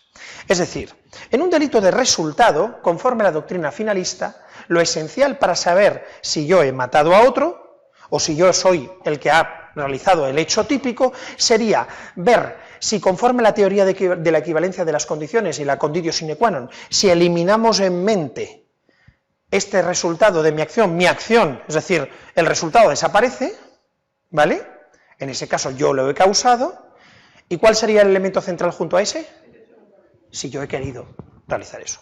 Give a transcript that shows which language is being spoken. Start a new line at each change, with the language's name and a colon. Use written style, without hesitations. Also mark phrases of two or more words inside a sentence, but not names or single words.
Spanish: Es decir, en un delito de resultado, conforme a la doctrina finalista, lo esencial para saber si yo he matado a otro, o si yo soy el que ha realizado el hecho típico, sería ver si conforme a la teoría de la equivalencia de las condiciones y la
Latin: conditio sine qua non,
Spanish: si eliminamos en mente este resultado de mi acción, es decir, el resultado desaparece, ¿vale? En ese caso yo lo he causado, ¿y cuál sería el elemento central junto a ese? Si yo he querido realizar eso.